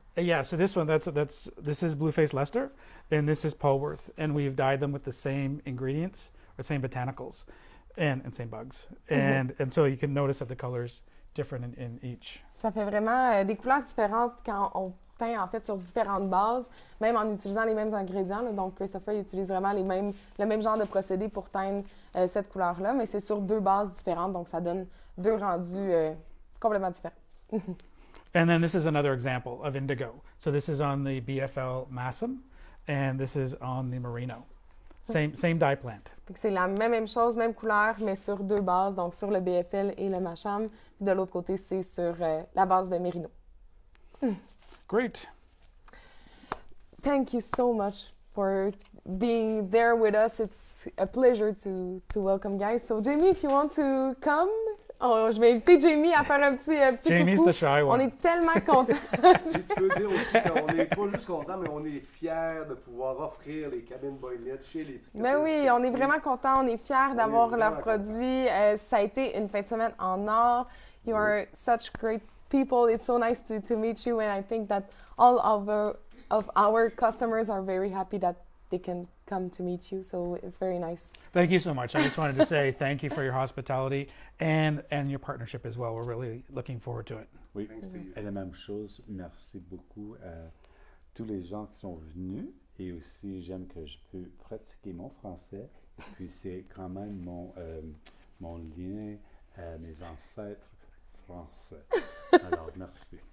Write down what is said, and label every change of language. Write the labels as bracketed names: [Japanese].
[English] Yeah, so this one this is Blueface Leicester and this is Polworth, and we've dyed them with the same ingredients or same botanicals and same bugs. And so you can notice that the colors different in each. [French] ça fait vraiment des couleurs différentes quand on teint en fait sur différentes bases, même en utilisant les mêmes ingrédients. Là. Donc Christopher utilise vraiment le même genre de procédé pour teindre cette couleur-là, mais c'est sur deux bases différentes, donc ça donne deux rendus complètement différents. [English] And then this is another example of indigo. So this is on the BFL Massam, and this is on the Merino. Same dye plant. [French] Fait que c'est la même chose, même couleur, mais sur deux bases, donc sur le BFL et le Masham. Puis de l'autre côté, c'est sur la base de Merino. [English] Great. Thank you so much for being there with us. It's a pleasure to welcome guys. So Jamie, if you want to come, [French] je vais inviter Jamie à faire un petit [English] Jamie's [French] coucou. [English] the shy [French] On [English] one. [French] est tellement contents. Si tu peux dire aussi qu'on n'est pas juste content, mais on est fiers de pouvoir offrir les cabines Boylet chez les tricotistes. Ben oui, on est vraiment contents, on est fiers d'avoir vraiment leurs produits. Ça a été une fin de semaine en or. [English] You are such great people. It's so nice to meet you, and I think that all of our customers are very happy that they can come to meet you. So it's very nice. Thank you so much. I just wanted to say thank you for your hospitality and your partnership as well. We're really looking forward to it. [French] Oui, [English] Thanks to you. [French] et la même chose. Merci beaucoup à tous les gens qui sont venus. Et aussi, j'aime que je peux pratiquer mon français. Et puis, c'est quand même mon lien à mes ancêtres français. Alors, merci.